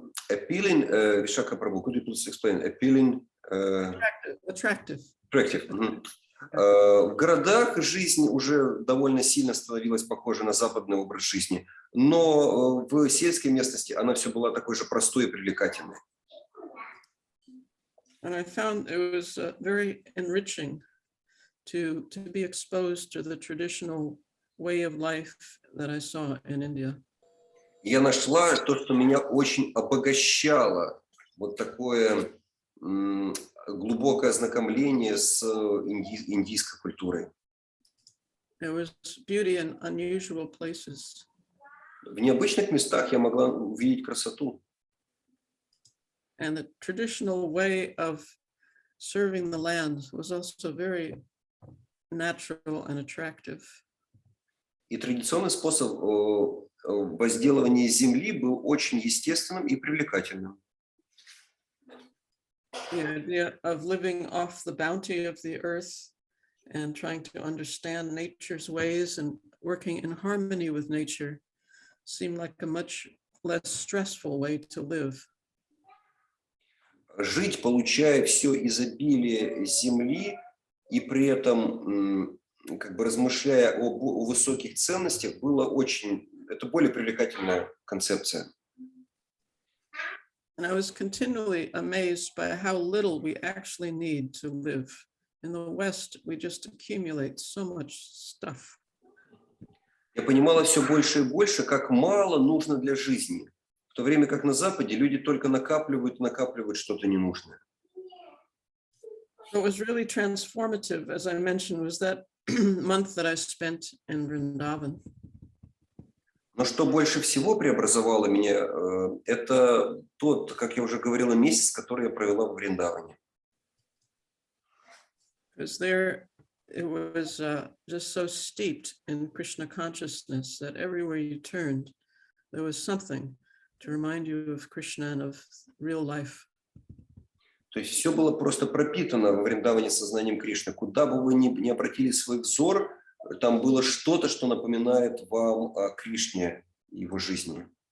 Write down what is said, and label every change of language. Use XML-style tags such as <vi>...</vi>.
<en>Appealing, Vishakha Prabhu, could you please explain? Appealing. Attractive.</en> <ru>В городах жизнь уже довольно сильно становилась похожа на западный образ жизни, но в сельской местности она все была такой же простой и привлекательной.</ru> <en>And I found it was very enriching to be exposed to the traditional way of life that I saw in India.</en> <ru>Я нашла то, что меня очень обогащало, вот такое глубокое ознакомление с индийской культурой.</ru> <en>There was beauty in unusual places.</en> <ru>В необычных местах я могла увидеть красоту.</ru> <en>And the traditional way of serving the land was also very natural and attractive.</en> <ru>И традиционный способ возделывания земли был очень естественным и привлекательным.</ru> <en>The idea of living off the bounty of the earth and trying to understand nature's ways and working in harmony with nature seemed like a much less stressful way to live.</en> <ru>Жить, получая все изобилие земли и при этом размышляя о высоких ценностях, это более привлекательная концепция.</ru> <en>And I was continually amazed by how little we actually need to live. In the West, we just accumulate so much stuff.</en> <ru>Я понимала все больше и больше, как мало нужно для жизни, в то время как на Западе люди только накапливают что-то ненужное.</ru> <en>What was really transformative, as I mentioned, was that month that I spent in Vrindavan.</en> <ru>Но что больше всего преобразовало меня, это тот, как я уже говорила, месяц, который я провела в Вриндаване.</ru> <en>Because there it was just so steeped in Krishna consciousness that everywhere you turned, there was something to remind you of Krishna and of real life.</en> <ru>То есть все было просто пропитано во Вриндаване сознанием Кришны. Куда бы вы ни обратили свой взор, там было что-то, что напоминает вам о Кришне и его жизни.</ru>